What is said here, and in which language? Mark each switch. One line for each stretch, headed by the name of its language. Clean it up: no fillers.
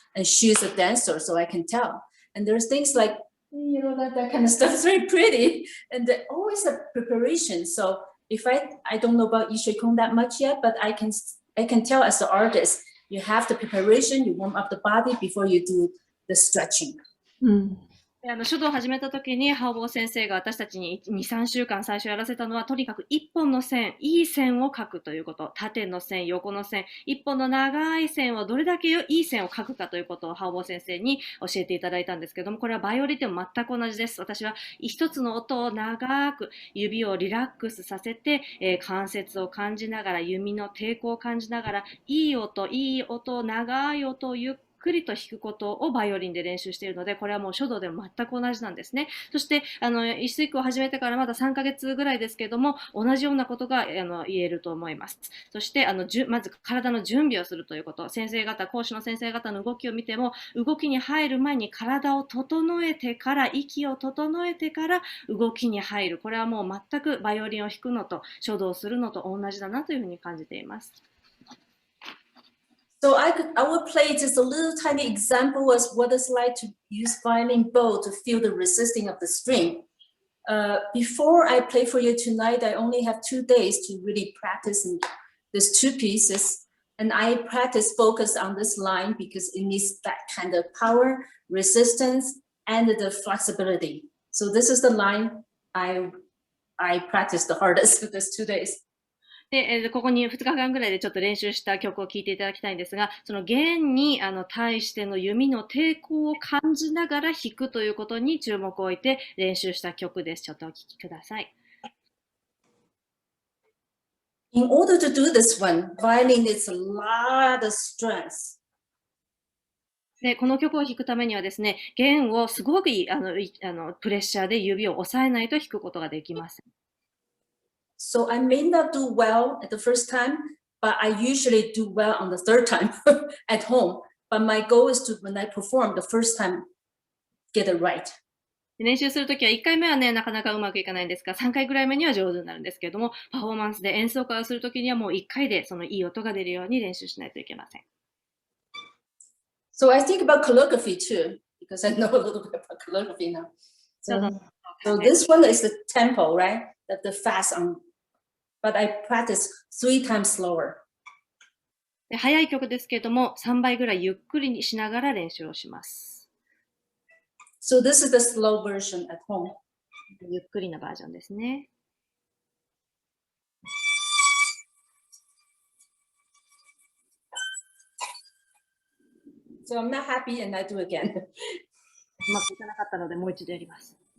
English: And she's a dancer, so I can tell. And there's things like, you know, that kind of stuff is very pretty. And they always have preparation. So if I don't know about YiShuiKong that much yet, but I can tell as the artist, you have the preparation, you warm up the body before you do the stretching.
Japanese: 書道を始めた時に、ハオボー先生が私たちに2、3週間最初やらせたのは、とにかく一本の線、いい線を描くということ。縦の線、横の線、一本の長い線をどれだけいい線を描くかということをハオボー先生に教えていただいたんですけども、これはバイオリンでも全く同じです。私は一つの音を長く、指をリラックスさせて、関節を感じながら、弓の抵抗を感じながら、いい音、長い音をゆっくりと弾くことをバイオリンで練習しているので、これはもう書道でも全く同じなんですね。そして、一水句を始めてからまだ3ヶ月ぐらいですけども、同じようなことが言えると思います。そして、まず体の準備をするということ。講師の先生方の動きを見ても、動きに入る前に体を整えてから、息を整えてから動きに入る。これはもう全くバイオリンを弾くのと書道するのと同じだなというふうに感じています。
English: So I would play just a little tiny example as what it's like to use violin bow to feel the resisting of the string. Before I play for you tonight, I only have 2 days to really practice in these 2 pieces. And I focus on this line because it needs that kind of power, resistance, and the flexibility. So this is the line I practice the hardest for these 2 days.
Japanese: で、ここに2日間ぐらいでちょっと練習した曲を聴いていただきたいんですが、その弦に対しての弓の抵抗を感じながら弾くということに注目を置いて練習した曲です。ちょっとお聴きください。
English: In order to do this one, violin needs a lot of strength.
Japanese: で、この曲を弾くためにはですね、弦をすごくプレッシャーで指を押さえないと弾くことができません。
English: So I may not do well at the first time, but I usually do well on the third time at home. But my goal is to, when I perform the first time, get it right.
Japanese: 練習するときは1回目はね、なかなかうまくいかないんですが、3回ぐらい目には上手になるんですけれども、パフォーマンスで演奏会をするときにはもう1回でそのいい音が出るように練習しないといけません。
English: So I think about calligraphy too, because I know a little bit about calligraphy now. So this one is the tempo, right? The fast on, but I practice 3 times slower.
Japanese: で、速い曲ですけれども、3倍ぐらいゆっくりにしながら練習をします。
English: So this is the slow version at home.
Japanese: ゆっくりなバージョンですね。
English: So I'm not happy and I do again.
Japanese: うまくいかなかったので、もう一度やります。